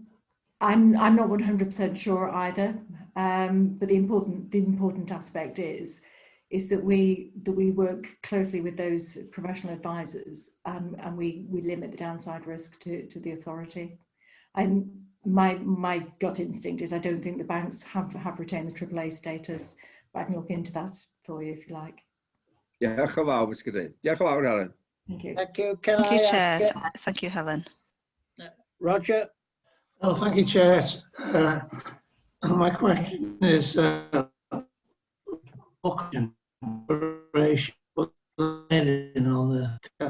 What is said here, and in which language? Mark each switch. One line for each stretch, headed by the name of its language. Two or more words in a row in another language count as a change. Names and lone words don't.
English: not 100% sure either, but the important aspect is that we work closely with those professional advisors, and we limit the downside risk to the authority. And my gut instinct is I don't think the banks have retained the AAA status, but I can look into that for you if you like.
Welsh: Diolch yn fawr, Ms. Cadeirydd. Diolch yn fawr, Helen.
English: Thank you. Thank you. Can Thank I you, ask, Chair. Thank you, Helen. Roger? Oh, thank you, Chair. My question is auction operation on the